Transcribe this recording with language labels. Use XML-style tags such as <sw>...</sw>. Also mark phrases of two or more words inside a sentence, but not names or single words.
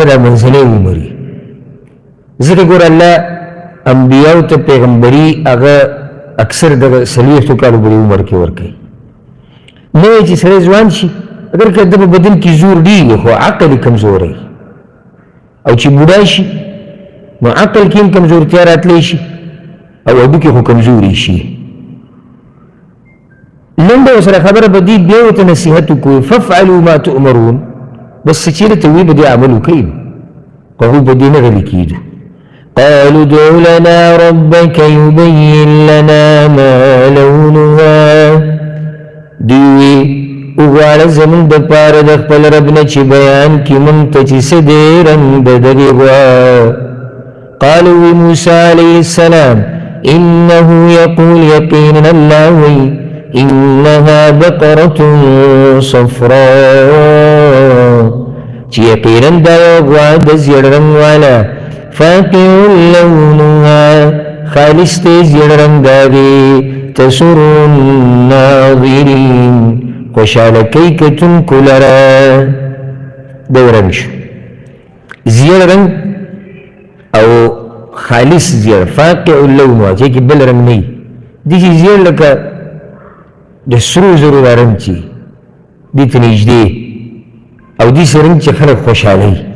<ps>د منځنی عمر وي ځکه ګوره الله انبیاو ته پیغمبري هغه اکثر د 40 کالو پورې عمر کې ورکوي نه وایي چې سړی ځوان شي اگر که د په بدن کې زور ډېر خو عقل یې کمزوری او چې بوډا شي نو عقل کې هم کمزورتیا راتلی شي او هډوکي خو کمزوري شي لنډه ورسره خبره به دي بیا ورته نصیحت وکړو</ps> <ar>فافعلوا ما تؤمرون</ar> <ps>بس چې چېرې ته وي به دې عمل وکوي خو هغوی په دې نه غلي کېږي</ps> <ar>قالوا ادع لنا ربك يبين لنا ما لونها</ar> <ps>دوی وغواړه زموږ دپاره د خپل رب نه چې بیان کړي موږ ته چې څه دی رنګ د دغې غوا قالوا موسی علیه السلام</ps> <ar>انه یقول</ar> <ps>یقینا الله وی</ps> <ar>انها بقرة</ar> <ps>صفراء چې یقینا دا یو غوا د زیړ رنګ والا</ps> <ar>فاقع لونها</ar> <ps>خالص دی زیړ رنګ دی</ps> <ar>تسر الناظرین</ar> <ps>خوشحاله کوي کتونکو لره دی رنګ شو زیړ رنګ او خالص زیړ</ps> <ar>فاقع اللون</ar> <ps>چې کې بل رنګ نه وي داسې زیړ لکه د سرو زرو دا رنګ چې دې ته نږدې او داسې رنګ چې خلک خوشحالوي</ps>